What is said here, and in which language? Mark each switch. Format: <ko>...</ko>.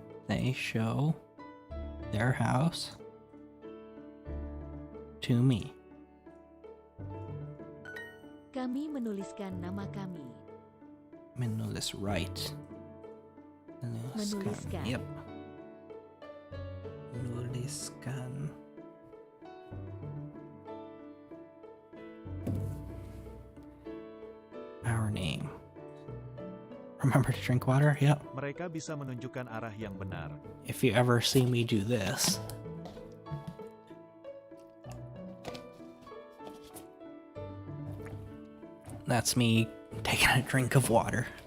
<en>They show their house to me.</en> <id>Kami menuliskan nama kami. Menulis right. Menuliskan.</id> <en>Yep.</en> <id>Menuliskan.</id> <en>Our name. Remember to drink water? Yep.</en> <id>Mereka bisa menunjukkan arah yang benar.</id> <en>If you ever see me do this, that's me taking a drink of water.</en>